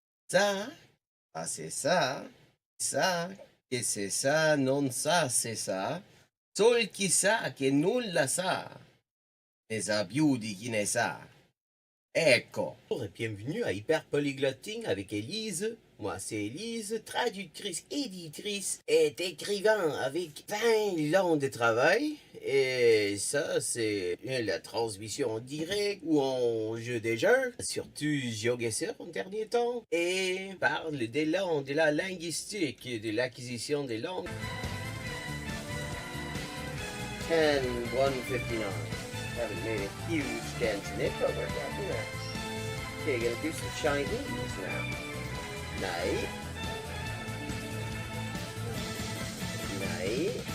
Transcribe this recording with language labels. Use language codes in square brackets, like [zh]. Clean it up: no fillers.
[fr] Ça, c'est ça, que c'est ça, non ça, c'est ça. [it] Sol chi sa che nulla sa, ne sa più di chi ne sa. Ecco. [fr] Bonjour et bienvenue à Hyperpolyglotting avec Elise. Moi, c'est Elise, traductrice, éditrice et écrivain avec 20 ans de travail. Et ça, c'est la transmission en direct ou en jeu des jeux, surtout GeoGuessr en dernier temps. Et parle des langues, de la linguistique, de l'acquisition des langues. [en] 10-159. Haven't made a huge dent in it, but we're getting there. Okay, gonna do some Chinese now. Nej. Nej.